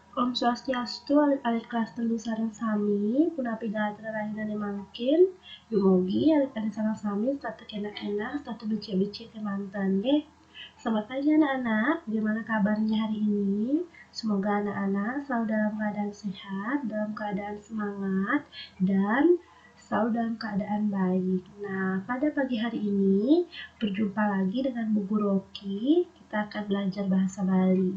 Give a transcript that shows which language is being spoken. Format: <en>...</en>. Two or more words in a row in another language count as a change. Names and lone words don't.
<ban>Om Swastiastu, alit kelas telu sareng sami, punapi dahatur rahinane mangkin, dumugi alit-alit sareng sami, statu kena-kena, statu becik-becik kemanten nggih.</ban> <id>Selamat pagi anak-anak, bagaimana kabarnya hari ini? Semoga anak-anak selalu dalam keadaan sehat, dalam keadaan semangat, dan selalu dalam keadaan baik. Nah, pada pagi hari ini, berjumpa lagi dengan Bu Guru Oki, kita akan belajar bahasa Bali.</id>